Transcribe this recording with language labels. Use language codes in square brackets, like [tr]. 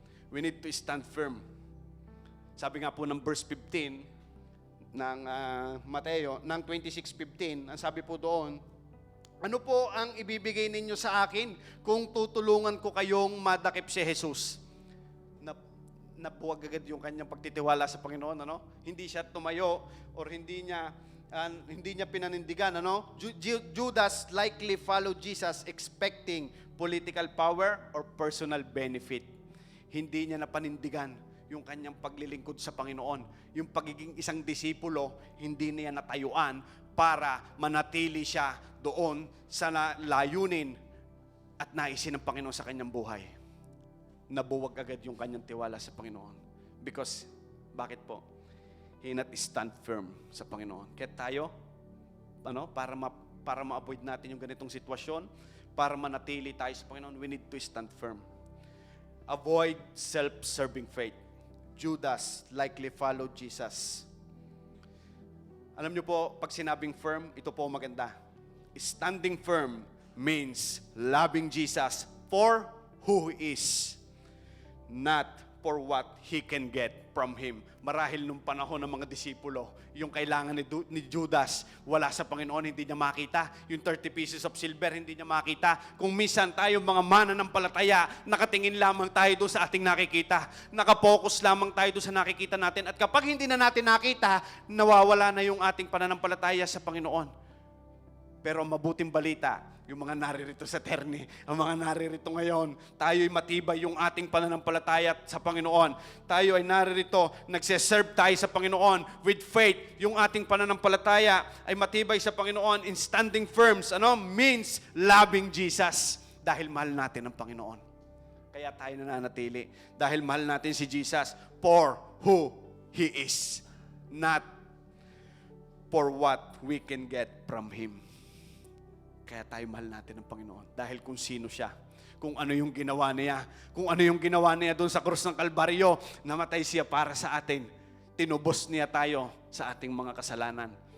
[en] We need to stand firm. [tl] Sabi nga po ng verse 15 ng Mateo, ng 26:15, ang sabi po doon, ano po ang ibibigay ninyo sa akin kung tutulungan ko kayong madakip si Jesus? Nabuwag agad yung kanyang pagtitiwala sa Panginoon, ano? Hindi siya tumayo or hindi niya pinanindigan, ano? [en] Judas likely followed Jesus expecting political power or personal benefit. [tl] Hindi niya napanindigan yung kanyang paglilingkod sa Panginoon. Yung pagiging isang disipulo, hindi niya natayuan para manatili siya doon sa layunin at naisin ng Panginoon sa kanyang buhay. Nabuwag agad yung kanyang tiwala sa Panginoon. Because, bakit po? [en] He not stand firm [tl] sa Panginoon. Kaya tayo, para ma-avoid natin yung ganitong sitwasyon, para manatili tayo sa Panginoon, [en] we need to stand firm. Avoid self-serving faith. Judas likely followed Jesus. [tl] Alam niyo po, pag sinabing firm, ito po maganda. [en] Standing firm means loving Jesus for who He is, not for what He can get from Him. [tl] Marahil nung panahon ng mga disipulo, yung kailangan ni Judas, wala sa Panginoon, hindi niya makita. Yung 30 pieces of silver, hindi niya makita. Kung minsan tayo mga mananampalataya, nakatingin lamang tayo doon sa ating nakikita. Nakapokus lamang tayo doon sa nakikita natin. At kapag hindi na natin nakita, nawawala na yung ating pananampalataya sa Panginoon. Pero ang mabuting balita, yung mga naririto sa Terni, ang mga naririto ngayon, tayo'y matibay yung ating pananampalataya sa Panginoon. Tayo ay naririto, nagseserve tayo sa Panginoon with faith. Yung ating pananampalataya ay matibay sa Panginoon in standing firm. [en] Means loving Jesus. [tl] Dahil mahal natin ang Panginoon. Kaya tayo nananatili. Dahil mahal natin si Jesus [en] for who He is. Not for what we can get from Him. [tl] Kaya tayo mahal natin ang Panginoon. Dahil kung sino siya, kung ano yung ginawa niya, doon sa krus ng Kalbaryo, namatay siya para sa atin. Tinubos niya tayo sa ating mga kasalanan.